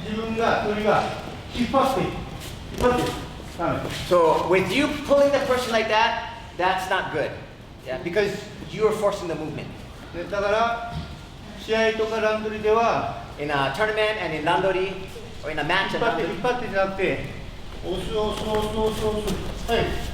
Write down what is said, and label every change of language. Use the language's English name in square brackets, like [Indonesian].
[Japanese] 自分が距離が引っ張っている。引っ張っている。ダメ。 [English] So with you pulling the person like that, that's not good. Yeah, because you are forcing the movement. [Japanese] ね、だから試合とかランドリーでは [English] In a tournament and in randori or in a match [Japanese] 引 [English] and [Japanese] っ張って [English] randori, [Japanese] 引っ張ってじゃなくて押す押す押す押す押す。はい。